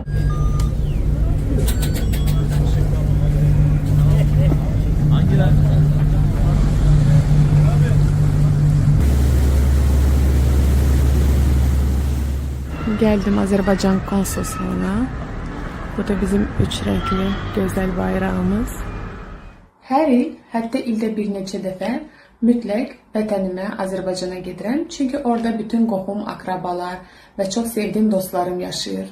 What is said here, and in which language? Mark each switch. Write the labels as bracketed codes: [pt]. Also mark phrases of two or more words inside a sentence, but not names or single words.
[tr] Geldim Azerbaycan konsolosluğuna. Bu da bizim 3 renkli güzel bayrağımız. [az] Her il, hatta ilde bir neçə dəfə mütləq vətənimə, Azərbaycana gedirəm. Çünki orada bütün qohum, akrabalar və çox sevdiyim dostlarım yaşayır.